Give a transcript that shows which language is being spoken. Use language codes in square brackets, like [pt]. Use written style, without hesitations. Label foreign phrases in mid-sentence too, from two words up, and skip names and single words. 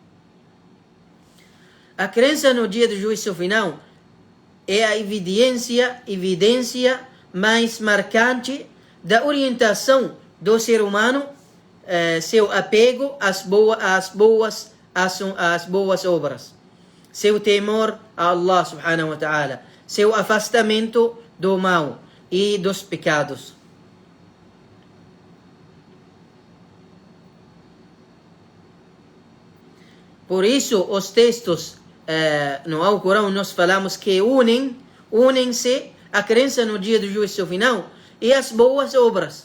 [pt] A crença no dia do juízo final é a evidência mais marcante da orientação do ser humano, seu apego às boas obras, seu temor a Allah [ar] سبحانه وتعالى, [pt] seu afastamento do mal e dos pecados. Por isso, os textos no Alcorão nós falamos que unem-se a crença no dia do juízo final e as boas obras.